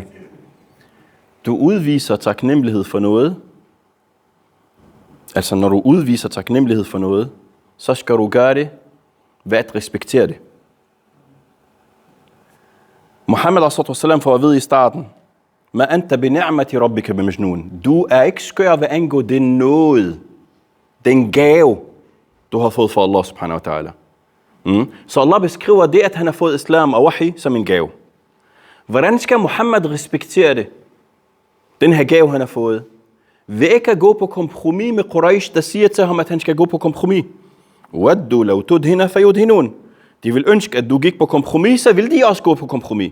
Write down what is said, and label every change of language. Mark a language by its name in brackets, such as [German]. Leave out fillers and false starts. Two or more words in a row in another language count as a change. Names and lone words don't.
[Danish] Du udviser taknemmelighed for noget. Altså, når du udviser taknemmelighed for noget, så skal du gøre det ved at respektere det. Muhammad s.a.v. får at vide i starten, [Arabic] ما أنت بنعمة ربك بمجنون. [Danish] Du er ikke skør ved angå den nåde, den gave, du har fået fra Allah [Arabic] سبحانه وتعالى. [Danish] Så Allah beskriver det, at han har fået islam og wahi som en gave. Hvordan skal Muhammad respektere det? Den her gave, han har fået. Ved ikke at gå på kompromis med Quraysh, der siger til ham, at han skal gå på kompromis. [Arabic] ودوا لو تدهن فيدهنون. [Danish] De vil ønske, at du gik på kompromis, så vil de også gå på kompromis.